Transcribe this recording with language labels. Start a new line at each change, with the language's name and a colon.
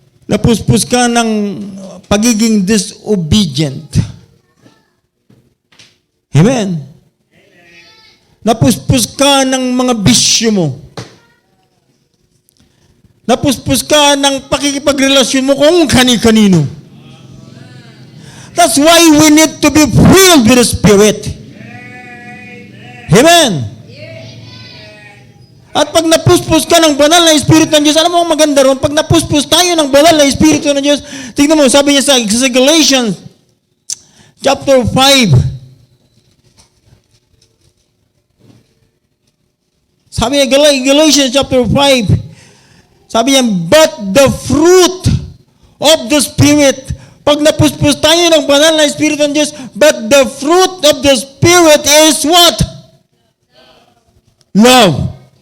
Filipino: Napuspus ka ng pagiging disobedient. Amen. Napuspus ka ng mga bisyo mo. Napuspus ka ng pakikipagrelasyon mo kung kani-kanino.
English: That's why we need to be filled with the Spirit. Amen.
Filipino: At pag napuspus ka ng banal na Espiritu ng Diyos, alam mo ang maganda ron? Pag napuspus tayo ng banal na Espiritu ng Diyos, tignan mo, sabi niya sa Galatians chapter 5, sabi niya, Galatians chapter 5, sabi niya,
English: but the fruit of the Spirit,
Filipino: pag napuspus tayo ng banal na Espiritu ng Diyos,
English: but the fruit of the Spirit is what? Love.